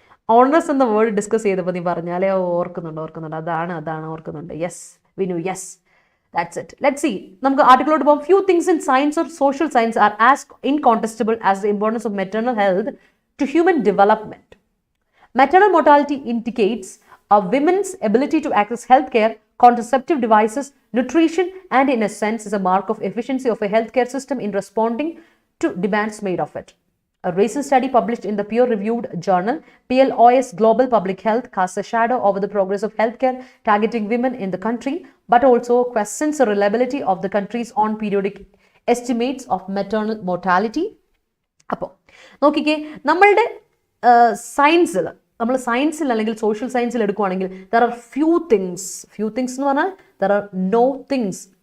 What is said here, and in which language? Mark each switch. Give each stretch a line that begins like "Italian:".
Malayalam: Owners എന്ന word discuss ചെയ്തപ്പോൾ നീ പറഞ്ഞാലേ ഓർക്കുന്നുണ്ട്. അതാണ് ഓർക്കുന്നുണ്ട്.
English: Yes Vinu, yes, that's it. Let's see.
Malayalam: നമുക്ക് ആർട്ടിക്കിളോട്ട് പോകാം.
English: Few things in science or social science are as incontestable as the importance of maternal health to human development. Maternal mortality indicates a women's ability to access healthcare, contraceptive devices, nutrition, and in a sense is a mark of efficiency of a healthcare system in responding to demands made of it. A recent study published in the peer-reviewed journal PLOS Global Public Health casts a shadow over the progress of healthcare targeting women in the country, but also questions the reliability of the country's own periodic estimates of maternal mortality.
Malayalam: അപ്പോൾ നോക്കിക്കേ, നമ്മളുടെ സയൻസിൽ അല്ലെങ്കിൽ social സയൻസിൽ എടുക്കുവാണെങ്കിൽ
English: there are few things
Malayalam: എന്ന് പറഞ്ഞാൽ
English: There are no things.